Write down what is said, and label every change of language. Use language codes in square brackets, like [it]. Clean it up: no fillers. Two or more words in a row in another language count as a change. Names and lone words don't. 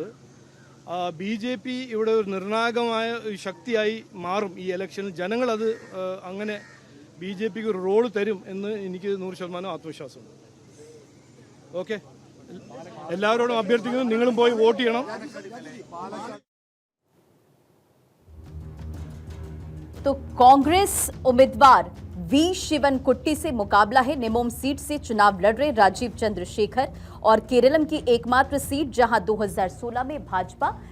[ml] BJP ഇവിടെ ഒരു നിർണായകമായ ഒരു ശക്തിയായി മാറും ഈ ഇലക്ഷനിൽ. ജനങ്ങളത് അങ്ങനെ BJPക്ക് ഒരു റോള് തരും എന്ന് എനിക്ക് 100% ആത്മവിശ്വാസമുണ്ട്. ഓക്കെ, എല്ലാവരോടും അഭ്യർത്ഥിക്കുന്നു, നിങ്ങളും പോയി വോട്ട് ചെയ്യണം. [hi] तो कांग्रेस उम्मीदवार V शिवनकुट्टी से मुकाबला है। निमोम सीट से चुनाव लड़ रहे राजीव चंद्रशेखर और केरलम की एकमात्र सीट जहां 2016 में भाजपा जीती।